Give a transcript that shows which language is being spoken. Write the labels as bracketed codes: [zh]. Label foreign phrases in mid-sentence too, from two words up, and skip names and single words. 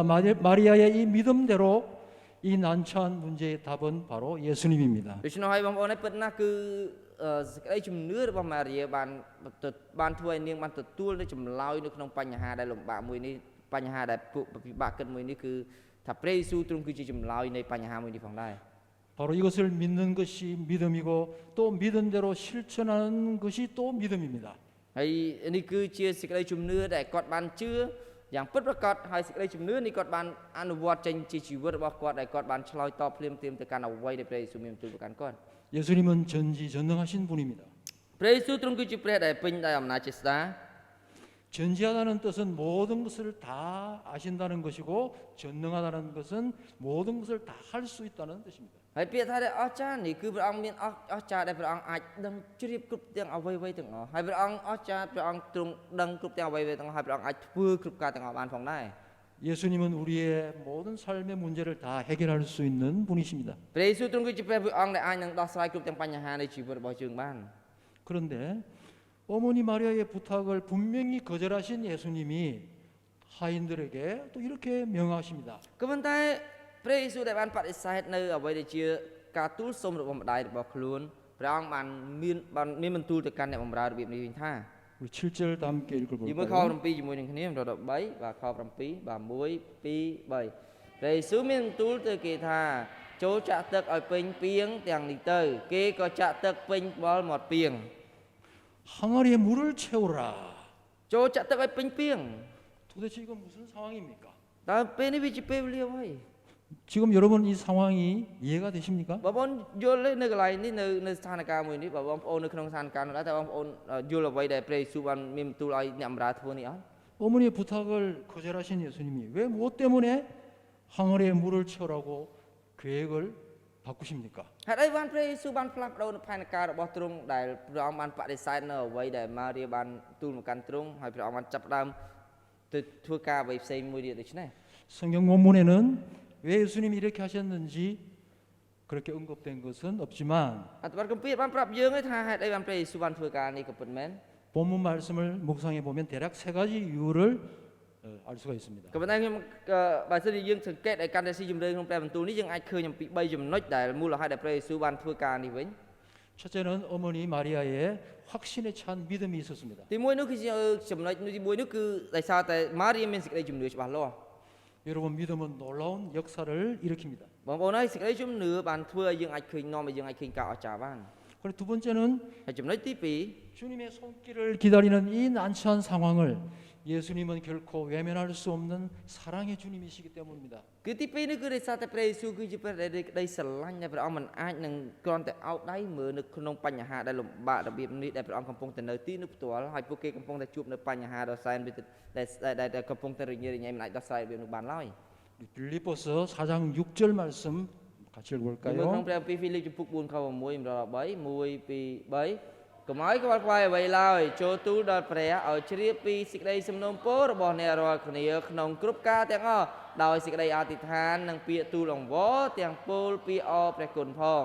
[ko] 마리아의 이 믿음대로 이 난처한 문제의 답은 바로 예수님입니다. [km] ដូច្នោះហើយបងប្អូនហើយពិតណាស់គឺសេចក្តីជំនឿរបស់ម៉ារីបានធ្វើឲ្យនាងបានទទួលនូវចម្លើយនៅក្នុងបញ្ហាដែលលំបាកមួយនេះបញ្ហាដែលពួកពិបាកគិតមួយនេះគឺថាព្រះយេស៊ូវទ្រង់គឺជាចម្លើយនៃបញ្ហាមួយនេះផងដែរ [ko] 바로 이것을 믿는 것이 믿음이고 또 믿은 대로 실천하는 것이 또 믿음입니다. [km] ហើយនេះគឺជាសេចក្តីជំនឿដែលគាត់បានជឿយ៉ាងពិតប្រាកដហើយសេចក្តីជំនឿនេះគាត់បានអនុវត្តចេញជាជីវិតរបស់គាត់ដែលគាត់បានឆ្លើយតបភ្លាមៗទៅកាន់អ្វីដែលព្រះយេស៊ូវមានបន្ទូលទៅកាន់គាត់ [ko] 예수님은 전지전능하신 분입니다. [km] ព្រះយេស៊ូវទ្រង់គឺជាព្រះដែលពេញដោយអំណាចជាស្ដា [ko] 전지하다는 뜻은 모든 것을 다 아신다는 것이고 전능하다는 것은 모든 것을 다 할 수 있다는 뜻입니다. [km] ហើយពាក្យថាដែលអស្ចារ្យនេះគឺព្រះអង្គមានអស្ចារ្យដែលព្រះអង្គអាចដឹងជ្រាបគ្រប់ទាំងអ្វីៗទាំងអស់ហើយព្រះអង្គអស្ចារ្យព្រះអង្គទ្រង់ដឹងគ្រប់ទាំងអ្វីៗទាំងអស់ហើយព្រះអង្គអាចធ្វើគ្រប់ការទាំងអស់បានផងដែរ [ko] 예수님은 우리의 모든 삶의 문제를 다 해결할 수 있는 분이십니다. [km] ព្រះយេស៊ូវទ្រង់គឺជាព្រះអង្គដែលអាចនឹងដោះស្រាយគ្រប់ទាំងបញ្ហានៃជីវិតរបស់យើងបាន [ko] 그런데 어머니 마리아의 부탁을 분명히 거절하신 예수님이 하인들에게 또 이렇게 명하십니다. [km] ក៏ប៉ុន្តែព្រះយេស៊ូវដែលបានបដិសេធនៅអ្វីដែលជាការទូលសុំរបស់ម្ដាយរបស់ខ្លួនព្រះអង្គបានមានបន្ទូលទៅកាន់អ្នកបម្រើរបៀបនេះវិញថា [ko] 우리 7절 다 함께 [km] ពីមើលខ [ko] 읽어볼까요? [km] 7ជាមួយនឹងគ្នាបន្តដល់3បាទខ7បាទ1 2 3ព្រះយេស៊ូវមានបន្ទូលទៅគេថាចូលចាក់ទឹកឲ្យពេញពាងទាំងនេះទៅគេក៏ចាក់ទឹកពេញបលមាត់ពាង [ko] 항아리에 물을 채우라. [km] ចូលចាក់ទឹកឲ្យពេញពាង [ko] 도대체 이건 무슨 상황입니까? [km] តើពេលនេះវាជាពេលវេលាអ្វី [ko] 지금 여러분 이 상황이 이해가 되십니까? [km] បងប្អូនយល់ទេនៅកន្លែងនេះនៅស្ថានភាពមួយនេះបងប្អូននៅក្នុងស្ថានភាពនោះដែរតែបងប្អូនយល់អ្វីដែលព្រះយេស៊ូវបានមានបន្ទូលឲ្យអ្នកបម្រើធ្វើនេះអត់ [ko] 어머니의 부탁을 거절하신 예수님이 왜 무엇 때문에 항아리에 물을 채우라고 계획을 바꾸십니까? [km] ហេតុអីបានព្រះយេស៊ូវបានផ្លាស់ប្ដូរនៅផែនការរបស់ទ្រង់ដែលព្រះអង្គបានបដិសេធនៅអ្វីដែលម៉ារីបានទូលមកកាន់ទ្រង់ហើយព្រះអង្គបានចាប់ផ្ដើមទៅធ្វើការអ្វីផ្សេងមួយទៀតដូច្នេះ [ko] 성경 원문에는 왜 예수님이 이렇게 하셨는지 그렇게 언급된 것은 없지만 [km] អត្ថបទគម្ពីរបានប្រាប់យើងថាហេតុអីបានព្រះយេស៊ូវបានធ្វើការនេះក៏ពិតមែន [ko] 본문 말씀을 묵상해 보면 대략 세 가지 이유를 알 수가 있습니다. [km] ក៏ប៉ុន្តែខ្ញុំបើសិនជាយើងសង្កេតឲ្យកាន់តែស៊ីជម្រៅក្នុងព្រះបន្ទូលនេះយើងអាចឃើញអំពី3ចំណុចដែលមូលហេតុដែលព្រះយេស៊ូវបានធ្វើការនេះវិញ [ko] 첫째는 어머니 마리아의 확신에 찬 믿음이 있었습니다. [km] ទី1នោះគឺជាចំណុចទី1នោះគឺដោយសារតែម៉ារីមានសេចក្តីជំនឿច្បាស់លាស់ [ko] 여러분 믿음은 놀라운 역사를 일으킵니다. [km] បងប្អូនហើយសេចក្តីជំនឿបានធ្វើឲ្យយើងអាចឃើញនាំឲ្យយើងអាចឃើញការអស្ចារ្យបាន [ko] 그리고 두 번째는 [km] ហើយចំណុចទី2 [ko] 주님의 손길을 기다리는 이 난처한 상황을 예수님은 결코 외면할 수 없는 사랑의 주님이시기 때문입니다. [km] គឺទី2នេះគឺដោយសារតែព្រះយេស៊ូវគឺជាព្រះដែលក្តីស្រឡាញ់ដែលព្រះអង្គមិនអាចនឹងគ្រាន់តែអោបដៃមើលនៅក្នុងបញ្ហាដែលលំបាករបៀបនេះដែលព្រះអង្គកំពុងតែនៅទីនោះផ្ទាល់ហើយពួកគេកំពុងតែជួបនៅបញ្ហាដ៏សែនដែលកំពុងតែរញ៉េរញ៉ៃមិនអាចដោះស្រាយរបៀបនោះបានឡើយ [ko] 빌립보서 4장 6절 말씀 같이 [km] មើលក្នុង [ko] 읽어볼까요? [km] ព្រះគម្ពីរហ្វីលីបចំពុក4ខ6 1 2 3 1 2 3កុំឲ្យខ្វល់ខ្វាយអ្វីឡើយចូលទូលដល់ព្រះឲ្យជ្រាបពីសេចក្តីសំណូមពររបស់អ្នករាល់គ្នាក្នុងគ្រប់ការទាំងអស់ដោយសេចក្តីអធិដ្ឋាននិងពាក្យទូលអង្វរទាំងពោលពាក្យអរព្រះគុណផង